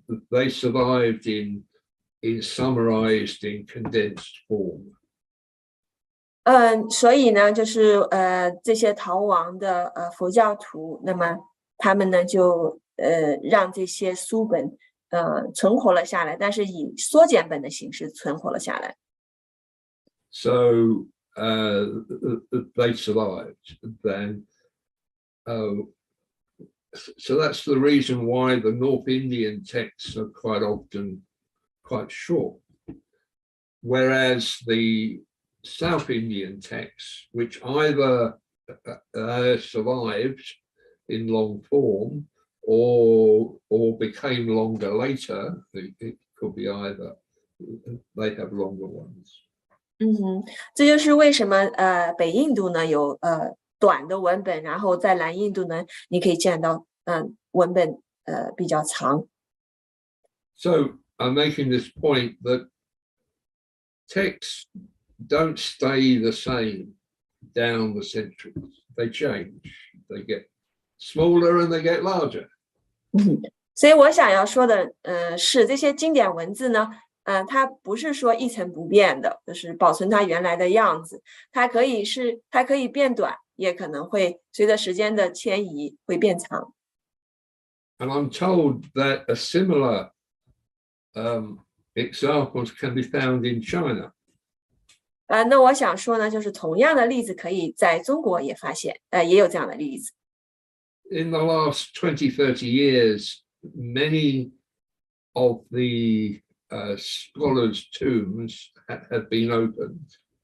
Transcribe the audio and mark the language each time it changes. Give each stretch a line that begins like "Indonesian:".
English: They survived in summarized, in condensed form.
Chinese: 所以呢，就是这些逃亡的佛教徒，那么他们呢就让这些书本存活了下来，但是以缩减本的形式存活了下来。
English: So they survived then. So that's the reason why the North Indian texts are quite often quite short, whereas the South Indian texts, which either survived in long form or became longer later, it could be either, they have longer ones.
Chinese: 这就是为什么北印度呢有短的文本，然后在南印度呢你可以见到文本比较长。
English: So I'm making this point that texts don't stay the same down the centuries. They change. They get smaller and they get larger.
Chinese: 所以我想要说的是这些经典文字呢它不是说一成不变的，就是保存它原来的样子，它可以变短，也可能会随着时间的迁移会变长。
English: And I'm told that a similar examples can be found in China.
Chinese: 那我想说呢，就是同样的例子可以在中国也发现，也有这样的例子。
English: In the last 20-30 years, many of the scholars' tombs have been opened.